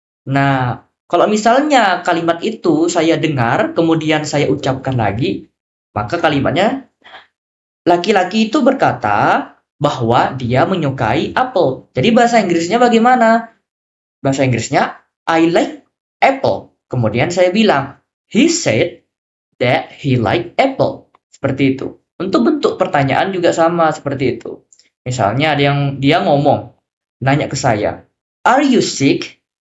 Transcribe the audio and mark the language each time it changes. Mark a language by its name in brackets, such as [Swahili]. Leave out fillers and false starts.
[Indonesian] Nah, kalau misalnya kalimat itu saya dengar, kemudian saya ucapkan lagi, maka kalimatnya, laki-laki itu berkata bahwa dia menyukai apel. Jadi bahasa Inggrisnya bagaimana? Bahasa Inggrisnya, [English] I like apple. [Indonesian] Kemudian saya bilang, [English] he said that he like apple. [Indonesian] Seperti itu. Untuk bentuk pertanyaan juga sama seperti itu. Misalnya ada yang dia ngomong, nanya ke saya, [English] are you sick?